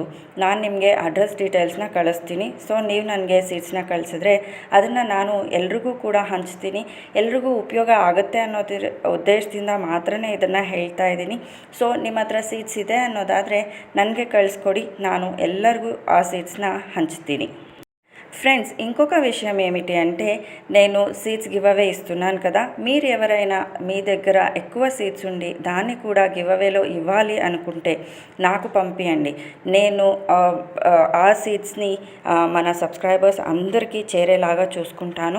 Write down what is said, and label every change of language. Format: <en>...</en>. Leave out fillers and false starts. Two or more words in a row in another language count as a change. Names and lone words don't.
<kn>ನಾನು ನಿಮಗೆ</kn> <en>address details</en> <kn>ಕಳಿಸ್ತೀನಿ. ಸೊ ನೀವು ನನಗೆ ಸೀಟ್ಸ್ನ ಕಳಿಸಿದ್ರೆ ಅದನ್ನು ನಾನು ಎಲ್ರಿಗೂ ಕೂಡ ಹಂಚ್ತೀನಿ. ಎಲ್ರಿಗೂ ಉಪಯೋಗ ಆಗುತ್ತೆ ಅನ್ನೋದ್ರ ಉದ್ದೇಶದಿಂದ ಮಾತ್ರ ಇದನ್ನು ಹೇಳ್ತಾ ಇದ್ದೀನಿ. ಸೊ ನಿಮ್ಮ ಹತ್ರ ಸೀಟ್ಸ್ ಇದೆ ಅನ್ನೋದಾದರೆ ನನಗೆ ಕಳಿಸ್ಕೊಡಿ, ನಾನು ಎಲ್ಲರಿಗೂ ಆ ಸೀಟ್ಸ್ನ ಹಂಚ್ತೀನಿ.</kn> <te>ఫ్రెండ్స్, ఇంకొక విషయం ఏమిటి అంటే, నేను సీట్స్</te> <en>give away</en> <te>ఇస్తున్నాను కదా, మీరు ఎవరైనా మీ దగ్గర ఎక్కువ సీట్స్ ఉండి దాన్ని కూడా</te> <en>give away</en> <te>ఇవ్వాలి అనుకుంటే నాకు పంపించండి. నేను ఆ సీట్స్ని మన సబ్స్క్రైబర్స్ అందరికీ చేరేలాగా చూసుకుంటాను.</te>